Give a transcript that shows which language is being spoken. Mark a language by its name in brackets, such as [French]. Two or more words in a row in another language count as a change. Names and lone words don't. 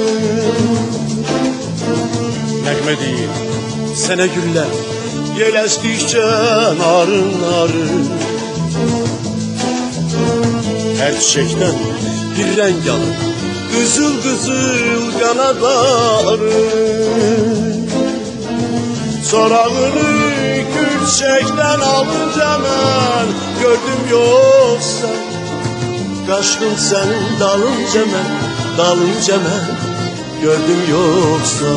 [Azerbaijani] Nəğmə deyir sənə güllər, el əsdikcə narın narın. Hər çiçəkdən bir rəng alır, qızıl qızıl qanadları. Sorağını [Turkish] gül çiçekten alınca [Azerbaijani] mən gördüm yoksa, [Turkish] kaçtım senin dalınca [Azerbaijani] mən gördüm yoksa.